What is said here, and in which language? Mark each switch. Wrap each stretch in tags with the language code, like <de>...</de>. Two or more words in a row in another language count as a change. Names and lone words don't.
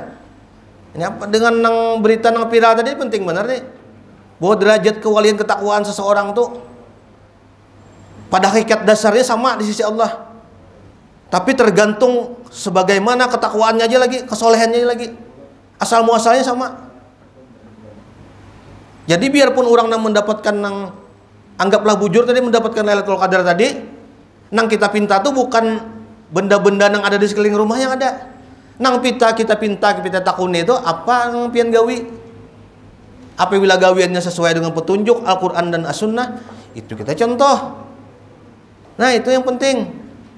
<bjn>Ini apa dengan nang berita nang viral tadi penting benar nih.</bjn> <id>Bahwa derajat kewalian ketakwaan seseorang tuh pada hakikat dasarnya sama di sisi Allah. Tapi tergantung sebagaimana ketakwaannya aja lagi, kesolehannya lagi. Asal muasalnya sama. Jadi biarpun orang nang mendapatkan nang anggaplah bujur tadi mendapatkan Lailatul Qadar tadi, nang kita pinta tuh bukan benda-benda yang ada di sekeliling rumah yang ada.</id> <bjn>Nang kita pinta kita takuni itu apa nang pian gawi?</bjn> <id>Apabila gawiannya sesuai dengan petunjuk Al-Qur'an dan As-Sunnah, itu kita contoh. Nah, itu yang penting.</id>